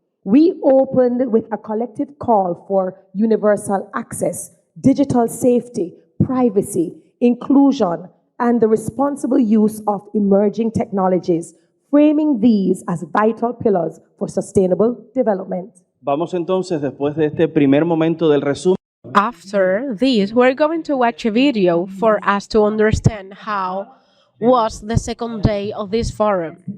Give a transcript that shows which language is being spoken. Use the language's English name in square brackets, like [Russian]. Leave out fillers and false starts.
[English] We opened with a collective call for universal access, digital safety, privacy, inclusion, and the responsible use of emerging technologies, framing these as vital pillars for sustainable development. [Spanish] Vamos entonces, después de este primer momento del resumen. [English] After this, we're going to watch a video for us to understand how was the second day of this forum.